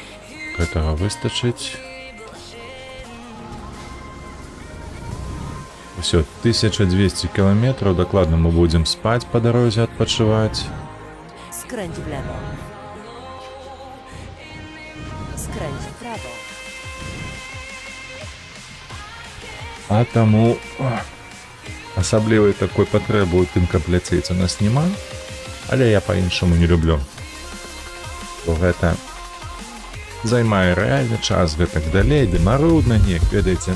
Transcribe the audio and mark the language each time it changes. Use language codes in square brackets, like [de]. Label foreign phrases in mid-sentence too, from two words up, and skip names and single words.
[be] Гэтага выстачыць. [ru] Все, 1200 километров, докладно мы будем спать по дороге, odpoczywać. [pl] Skręć w lewo. Skręć w prawo. [be] А тому асаблівай такой патрэбы ў тым, каб ляцець у нас няма, але я па-іншаму не люблю. Бо гэта займае рэальны час, гэтак далей, ды марудна неяк, ведаеце.